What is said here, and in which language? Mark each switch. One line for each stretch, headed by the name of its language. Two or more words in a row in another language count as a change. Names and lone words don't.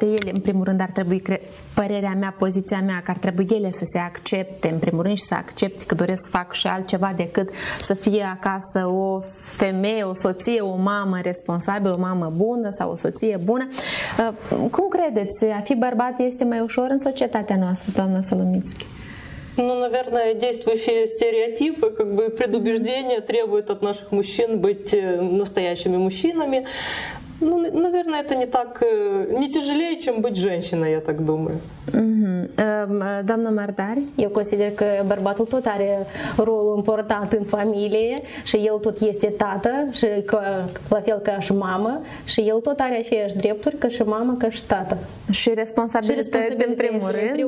Romanian: Ele, în primul rând, ar trebui, părerea mea, poziția mea, că ar trebui ele să se accepte, în primul rând, și să accepte că doresc să fac și altceva decât să fie acasă o femeie, o soție, o mamă responsabilă, o mamă bună sau o soție bună. Cum credeți, a fi bărbat este mai ușor în societatea noastră, doamna Соломицкий?
Russian: Ну, наверное, действующие стереотипы, как бы предубеждения требуют от наших мужчин быть настоящими мужчинами. Ну, наверное, это не тяжелее, чем быть женщиной, я так думаю.
Romanian: Doamna Mardari? Eu consider că bărbatul tot are rolul important în familie și el tot este tată și la fel ca și mamă și el tot are aceeași drepturi ca și mamă, ca și tată. Și responsabilități în primul rând.